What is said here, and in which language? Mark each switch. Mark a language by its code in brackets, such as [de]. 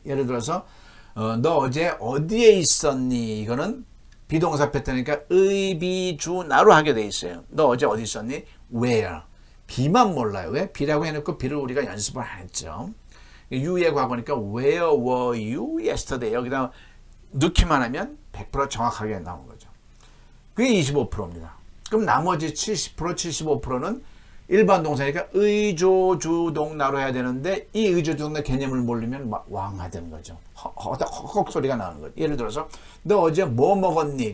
[ko] 예를 들어서 너 어제 어디에 있었니? 이거는 비동사 패턴이니까 의비주나로 하게 되어 있어요. 너 어제 어디 있었니? Where? B만 몰라요. 왜? B라고 해놓고 B를 우리가 연습을 안 했죠. [en] You의 [ko] 과거니까 [en] Where were you yesterday? [ko] 여기다 넣기만 하면 100% 정확하게 나온 거죠. 그게 25%입니다. 그럼 나머지 70%, 75%는 일반 동사니까 의조주동나로 해야 되는데 이 의조주동나 개념을 모르면 왕하되는 거죠. 헉헉 소리가 나는 거죠. 예를 들어서 너 어제 뭐 먹었니?